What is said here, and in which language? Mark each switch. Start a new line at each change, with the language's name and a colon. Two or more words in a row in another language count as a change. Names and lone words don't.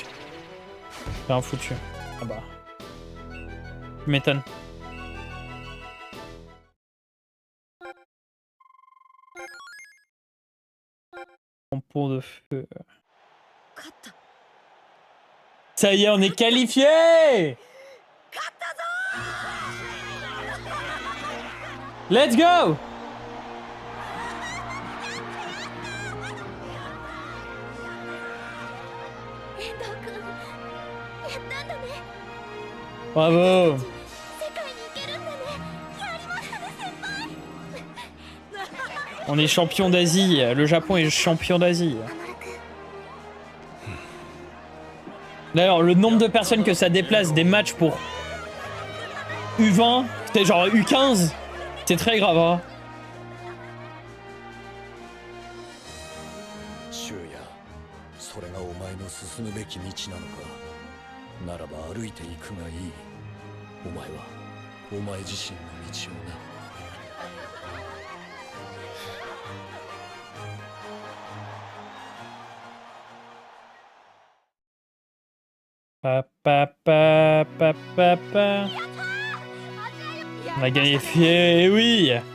French: C'est un foutu. Ah bah. Tu m'étonnes. En pont de feu. Ça y est, on est qualifié!
English: Let's go!
French: Bravo! On est champion d'Asie. Le Japon est champion d'Asie. D'ailleurs, le nombre de personnes que ça déplace des matchs pour U20, c'était genre U15, c'est très grave, hein.
Japanese: シュウヤ、それがお前の進むべき道なのか。ならば歩いていくがいい。お前はお前自身の道をな。
French: On a gagné, oui.